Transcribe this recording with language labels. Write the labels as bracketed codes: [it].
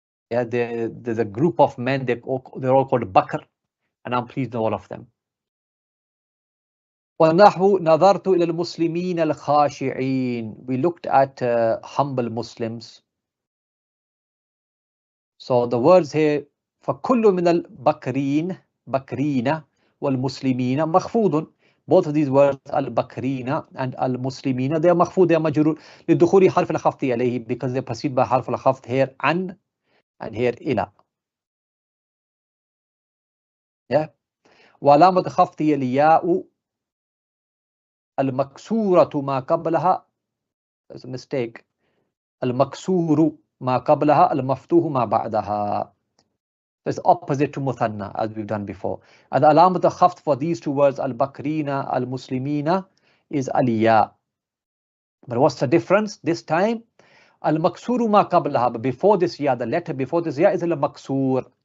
[en] Yeah, there's a group of men, they're all called Bakr, and I'm pleased with all of them. [ar] وَنَحْوُ نَظَرْتُ إِلَى الْمُسْلِمِينَ الْخَاشِعِينَ. [en] We looked at humble Muslims. So the words here, [ar] فَكُلُّ مِنَ الْبَكْرِينَ بَكْرِينَ وَالْمُسْلِمِينَ مَخْفُوضٌ. [en] Both of these words, al-Bakrina and al-Muslimina, they are makhfud, they are majrur, [ar] لِدُخُولِ حرف الخفض عليه, [en] because they are preceded by حرف الخفض here, an, and here, ila. Yeah. [ar] وعلامة خفضه الياء المكسورة ما قبلها. [en] There's a mistake. [ar] المكسور ما قبلها المفتوح ما بعدها. [en] It's opposite to muthanna, as we've done before. And the alamat al-khafd for these two words, al-bakrina, al-muslimina, is aliyah. But what's the difference this time? [ar] Al-maksuru ma qablaha. [en] But before this ya, the letter before this ya is al-maksur.